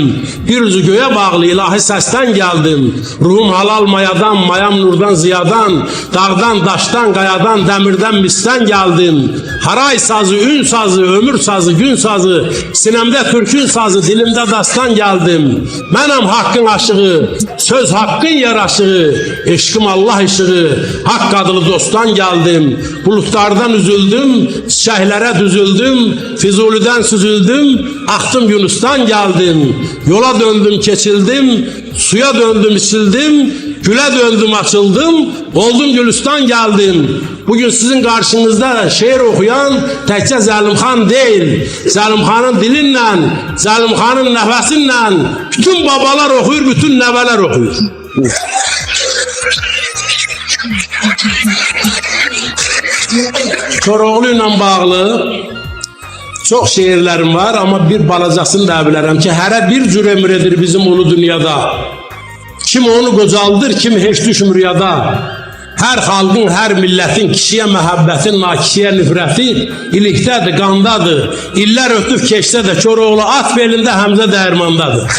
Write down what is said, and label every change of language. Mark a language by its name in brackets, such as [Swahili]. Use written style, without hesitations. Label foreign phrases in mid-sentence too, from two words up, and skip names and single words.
[Azerbaijani] Bir üzü göyə bağlı ilahi səsdən gəldim. Ruhum halal mayadan, mayam nurdan ziyadan, dağdan, daşdan, qayadan, dəmirdən, misdən gəldim. Haray sazı, ün sazı, ömür sazı, gün sazı, sinəmdə türkün sazı, dilimdə dastan gəldim. Mənəm haqqın aşığı, söz haqqın yaraşığı, eşqim Allah işığı, haqq adlı dostdan geldim, [Turkish] bulutlardan üzüldüm, çiçeklere düzüldüm, Füzuli'den süzüldüm, aktım Yunus'tan geldim, yola döndüm keçildim, suya döndüm içildim, güle döndüm açıldım, oldum Gülistan geldim. Bugün sizin karşınızda şiir okuyan [Azerbaijani] təkcə Zəlimxan değil, Zəlimxanın dilinlə, Zəlimxanın nəfəsinlə bütün babalar okuyur, bütün nəvələr okuyur. [Turkish] Koroğlu ile bağlı çok şiirlerim var ama [Azerbaijani] bir balacasını da bilərəm ki, hərə bir cür ömrədir bizim ulu dünyada. Kim onu qocaldır, kim heç düşmür yada. Hər xalqın, hər millətin kişiyə məhəbbətin, nakişiyə nifrəti ilikdədir, qandadır. İllər ötüb keçsə də Koroğlu at belində, Həmzə dəyirmandadır.